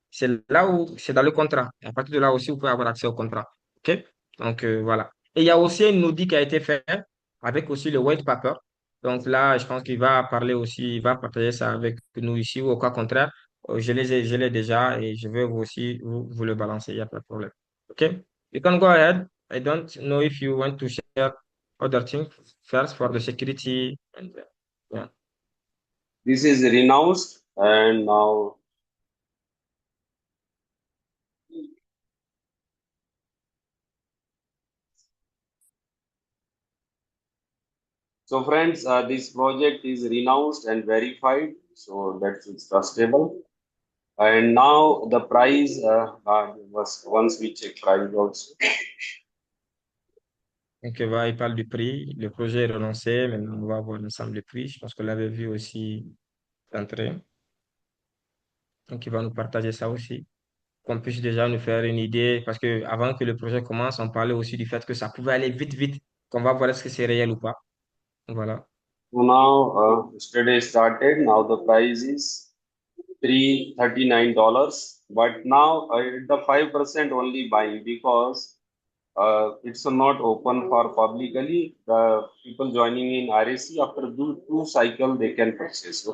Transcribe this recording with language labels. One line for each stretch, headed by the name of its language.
French: C'est là où c'est dans le contrat. Et à partir de là aussi, vous pouvez avoir accès au contrat. OK? Donc, voilà. Et il y a aussi une audit qui a été faite avec aussi le white paper. Donc là, je pense qu'il va parler aussi, il va partager ça avec nous ici ou au cas contraire. Je l'ai déjà et je vais vous aussi vous le balancer, il n'y a pas de problème.
English: OK? You can go ahead. I don't know if you want to share other things first for the security. And, yeah. This is renounced, and now, so friends, this project is renounced and verified, so that's it's trustable. And now the price was once we check price also.
French: Donc, il parle du prix. Le projet est renoncé. Maintenant, on va voir l'ensemble des prix. Je pense que l'avait vu aussi d'entrée. Donc, il va nous partager ça aussi, qu'on puisse déjà nous faire une idée, parce que avant que le projet commence, on parlait aussi du fait que ça pouvait aller vite, vite, qu'on va voir est-ce que c'est réel ou pas. Voilà.
English: So now yesterday started. Now the price is $339, but now the 5% only buying because it's not open for publicly. The people joining in RAC after two cycle they can purchase.